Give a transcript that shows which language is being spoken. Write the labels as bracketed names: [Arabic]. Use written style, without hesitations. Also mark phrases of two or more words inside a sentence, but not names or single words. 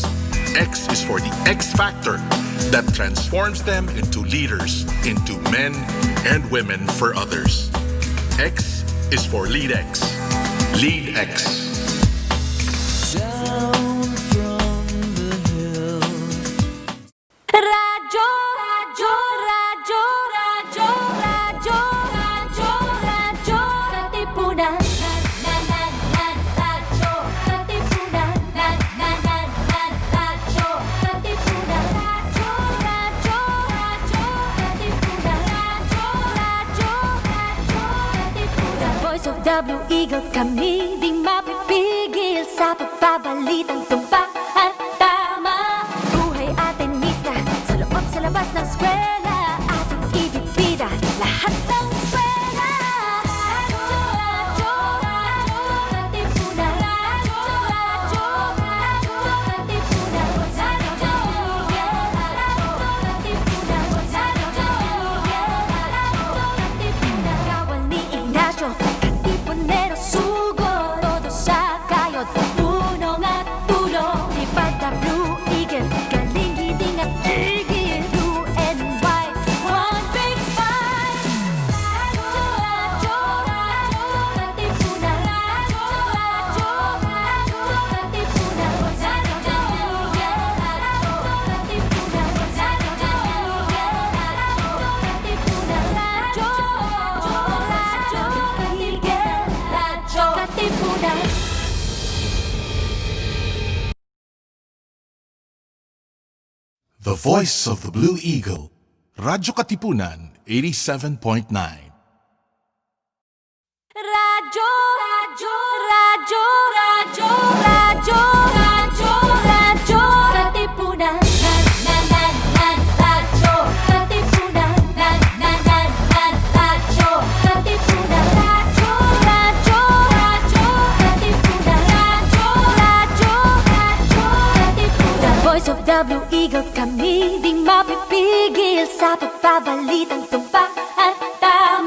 [English] X is for the X factor that transforms them into leaders, into men and women for others. X is for Lead X. Lead X. Down from the hill. [Filipino] Radyo, radyo, radyo, radyo, radyo, radyo, radyo, Katipunan. Radyo, Katipunan. Radyo, Katipunan. Radyo, radyo, radyo, Katipunan. Radyo, Katipunan. [English] Voice of W Eagle, [Filipino] kami di mapipigil sa pagbabalitang tumpak at tama. Buhay atenista sa loob sa labas ng eskwela, ating ibibida lahat ng eskwela. Radyo, radyo, radyo, Katipunan. Radyo, radyo, radyo, Katipunan. Radyo, Katipunan. Katipunan. Kawal ni Ignacio, Katipunero sugo, todo sa kayod, punong at tulong. Lipad na Blue Eagle, galing hiding at tigil, [English] blue and white, one big fight. [Filipino] Radyo, radyo, radyo, Katipunan. Radyo, radyo, radyo, Katipunan. Radyo, Katipunan. Radyo, Katipunan. [English] The voice of the Blue Eagle. [Filipino] Radyo Katipunan, 87.9. Radyo, radyo, radyo, radyo, radyo, radyo, radyo, Katipunan. Radyo, Katipunan. Radyo, Katipunan. Radyo, radyo, radyo, Katipunan. Radyo, radyo, radyo, Katipunan. [English] The voice of W Eagle, [Filipino] kami di mapipigil sa pagbabalitang tumpak at